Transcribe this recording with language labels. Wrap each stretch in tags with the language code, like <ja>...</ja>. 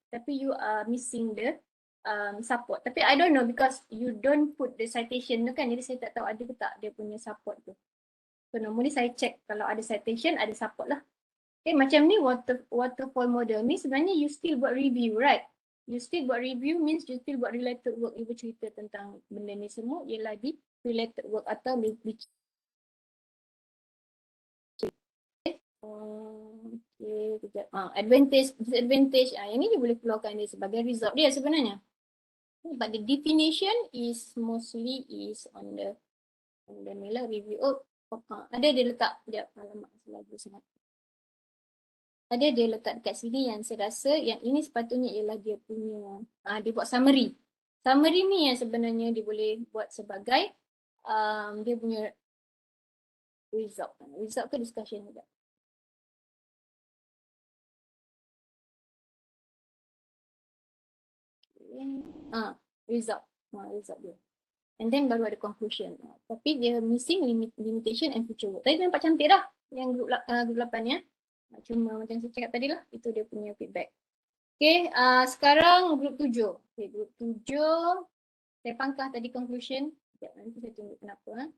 <ms>Tapi</ms> <en>you are missing the support. Tapi I don't know because you don't put the citation</en> <ms>tu kan. Jadi saya tak tahu ada ke tak dia punya support tu. So normally saya check kalau ada citation, ada support lah. Okay, macam ni waterfall model ni sebenarnya</ms> <en>you still buat review, right? You still</en> <ms>buat</ms> <en>review means you still buat related work.</en> <ms>You bercerita tentang benda ni semua ialah di related work atau okay, kejap. Advantage, disadvantage. Yang ni dia boleh keluarkan dia sebagai result dia sebenarnya.</ms> <en>But the definition is mostly is on the nilai review.</en> <ms>Ada dia letak, sekejap, alamak lagi sangat. Ada dia letak dekat sini yang saya rasa yang ini sepatutnya ialah dia punya, dia buat summary. Summary ni yang sebenarnya dia boleh buat sebagai dia punya result. Result ke discussion juga. Result. Result dia. And then baru ada conclusion. Tapi dia</ms> <en>missing limitation and future work.</en> <ms>Tadi nampak cantik dah yang grup 8 ya. Cuma macam saya cakap tadi lah, itu dia punya feedback. Okay, sekarang grup 7. Okay, grup 7. Saya pangkah tadi conclusion. Sekejap, nanti saya tunggu kenapa.</ms>